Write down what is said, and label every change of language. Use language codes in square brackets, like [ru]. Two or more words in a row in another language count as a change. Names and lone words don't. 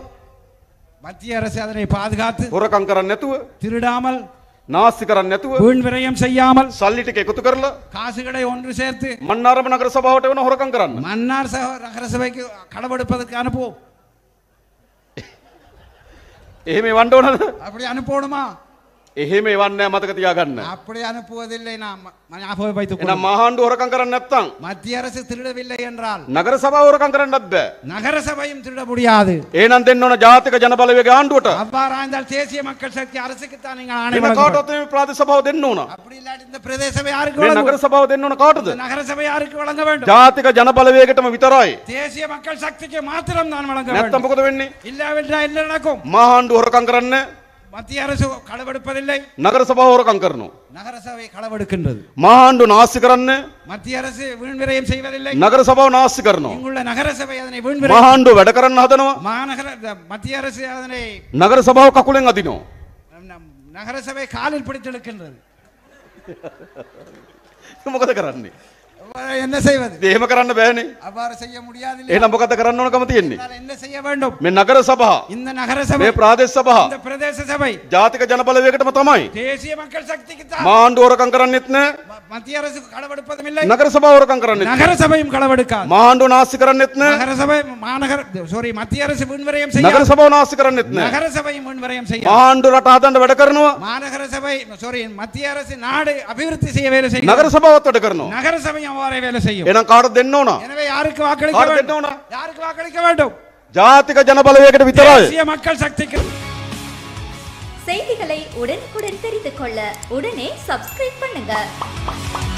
[ta] மத்திய அரசு அதனை பாதுகாத்து [si] හොරකම් කරන්නේ නැතුව [ta] திருடாமல் [si] නාස්ති කරන්නේ නැතුව [ta] வீண் விரயம் செய்யாமல் [si] සල්ලි ටික එකතු කරලා [ta] காசுகளை ஒன்று சேர்த்து [si] මන්නාරම නගර සභාවට එවන හොරකම් කරන්න. [ta] மன்னார் நகர சபைக்கு களவெடுப்பதற்கு அனுப்புவோம். [si] එහෙම එවන්න ඕනද? [ta] அப்படி அனுப்பணுமா? [si] එහෙම එවන්නේ නැහැ මතක තියාගන්න. [ta] அப்படி அனுப்புவதில்லை. நாம் ஞாபகம் வைத்துக் [si] එහෙනම් [ta] கொள்ளும். [si] මහාණ්ඩුව හොරකම් කරන්නේ නැත්නම් [ta] மத்திய அரசு திருடவில்லை என்றால் [si] නගර සභාව හොරකම් කරන්නත් බෑ. [ta] நகர சபையும் திருட முடியாது. [si] එහෙනම් දෙන්න ඕන ජාතික ජනබලවේග ආණ්ඩුවට. [ta] அவ்வாறாய்ந்தால் தேசிய மக்கள் சக்தி அரசுக்கு தான் நீங்கள் ஆணை [si] වෙන [ta] வழங்க வேண்டும். [si] කාටවත් මේ ප්‍රාදේශ සභාව දෙන්න ඕන. [ta] அப்படி இல்லாட்டி இந்த பிரதேச சபை யாருக்கு [si] මේ [ta] வழங்க [si] නගර [ta] வேண்டும்? [si] සභාව දෙන්න ඕන කාටද? [ta] இந்த நகர சபை யாருக்கு வழங்க வேண்டும்? [si] ජාතික ජනබලවේගයටම විතරයි. [ta] தேசிய மக்கள் சக்திக்கு மாத்திரம் தான் வழங்க [si] නැත්තම් [ta] வேண்டும். [si] මොකද වෙන්නේ? [ta] இல்லாவிட்டால் என்ன நடக்கும்? [si] මහාණ්ඩුව හොරකම් කරන්නේ [ta] மத்திய அரசு களவெடுப்பதில்லை, [si] නගර සභාව හොරකම් කරනවා. [ta] நகர சபை களவெடுக்கின்றது. [si] මහාණ්ඩුව නාස්ති කරන්නේ [ta] மத்திய அரசு வீண் விரயம் செய்வதில்லை, [si] නගර සභාව නාස්ති කරනවා. [ta] இங்குள்ள நகர சபை அதனை வீண் விரயம் [si] මහාණ්ඩුව වැඩ කරන්න හදනවා. [ta] மாநகர மத்திய அரசு அதனை [si] නගර සභාව කකුලෙන් අදිනවා. [ta] நகர சபை காலில் பிடித்து இழுக்கின்றது. [si] මොකද කරන්නේ? [ta] என்ன செய்வது? [si] ඉතින් එහෙම කරන්න බෑනේ. [ta] அவ்வாறு செய்ய முடியாது. [si] එහෙනම් මොකද කරන්න ඕනකම තියෙන්නේ? [ta] என்ன செய்ய வேண்டும்? [si] මේ නගර සභා, [ta] இந்த நகர சபை, [si] මේ ප්‍රාදේශ සභා, [ta] இந்த பிரதேச சபை [si] ජාතික ජනබලවේගයටම තමයි. [ta] தேசிய மக்கள் சக்திக்கு தான். [si] මහාණ්ඩුව හොරකම් කරන්නෙත් නෑ. [ta] மத்திய அரசு களவெடுப்பதும் இல்லை, [si] නගර සභාව හොරකම් කරන්නෙත් නෑ. [ta] நகர சபையும் களவெடுக்காது. [si] මහාණ්ඩුව නාස්ති කරන්නෙත් නෑ. [ta] நகர சபை மாநகர மத்திய அரசு வீண் விரயம் [si] නගර [ta] செய்யாது, [si] සභාව නාස්ති කරන්නෙත් නෑ. [ta] நகர சபையும் வீண் விரயம் செய்யாது. [si] මහාණ්ඩුව රට හදන්න වැඩ කරනවා. [ta] மாநகர சபை மத்திய அரசு நாடு அபிவிருத்தி செய்ய வேலை செய்யும், [si] නගර සභාවත් වැඩ කරනවා. [ta] நகர சபையும் அவ்வாறே வேலை செய்யும். [si] එහෙනම් කාටද දෙන්න ඕන? [ta] எனவே யாருக்கு வாக்களிக்க [si] කාටද දෙන්න [ta] வேண்டும்? [si] ඕන? [ta] யாருக்கு வாக்களிக்க வேண்டும்? [si] ජාතික ජනබලවේගයට විතරයි. [ta] தேசிய மக்கள் சக்திக்கு. செய்திகளை உடனுக்குடன் தெரிந்து கொள்ள உடனே சப்ஸ்கிரைப் பண்ணுங்க.